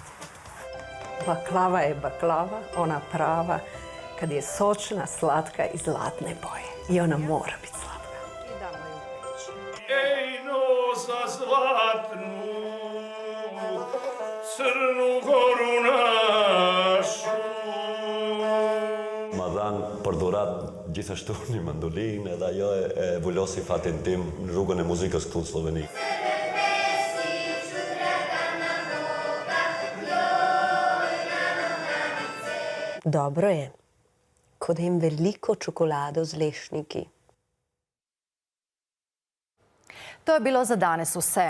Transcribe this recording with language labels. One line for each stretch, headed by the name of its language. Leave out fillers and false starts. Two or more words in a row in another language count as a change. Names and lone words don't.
Serbian: Baklava je baklava, ona prava, kad je sočna, slatka i zlatne boje. I ona mora biti slatka. Ej, no za zlatnu Crnu Goru našu,
Albanian: perdurat gjithashtu një mandolinë edhe ajo e vullosi fatin tim në rrugën e muzikës këtu në Sloveni.
Slovenian: Dobro je, ko da jem veliko čokolado z lešniki. To je bilo za danes vse.